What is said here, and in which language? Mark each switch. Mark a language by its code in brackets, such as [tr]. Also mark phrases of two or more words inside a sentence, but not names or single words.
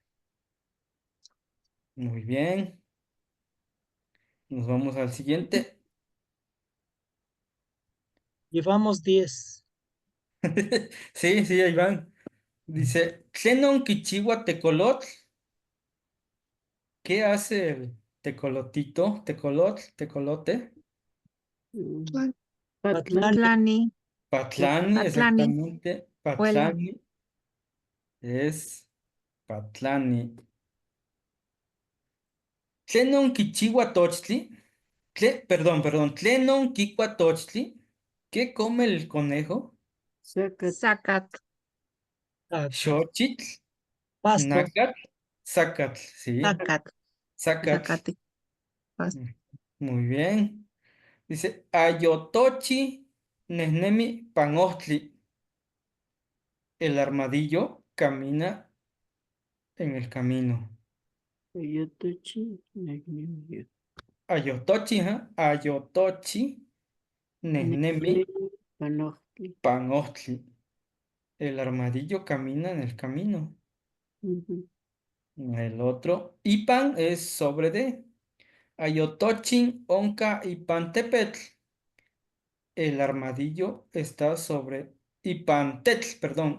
[es] Muy bien. Nos vamos al siguiente. Llevamos 10. Sí, sí, ahí van. Dice, [nah] Xenon Kichiwa Tecolotl. [es] ¿Qué hace el tecolotito? Tecolotl, tecolote. [nah] Patlán. Patlani. Patlani, Patlani. [es] exactamente. Huela. Patlani es Patlani. [nah] Tlenon Kichiwa Tochtli. Perdón. Tlenon Kikwa Tochtli. [es] ¿Qué come el conejo? Zacate. [nah] Zacat. Xochitl, [es] Pasto. [nah] Nácat, Zacatl. Sí, Zacat. Zacatl. [es] Zacate. Muy bien. Dice, [nah] Ayotochi Nehnemi Panostli. [es] El armadillo camina en el camino. [nah] Yotochi. Negnemi. Ayotochi, ¿ah? Ayotochi Nehnemi Panojtli. Panostli. [es] El armadillo camina en el camino. Ujú. El otro, Ipan es sobre de. [nah] Ayotochin, Onca y Pantepetl. [es] El armadillo está sobre Ipantetl, perdón.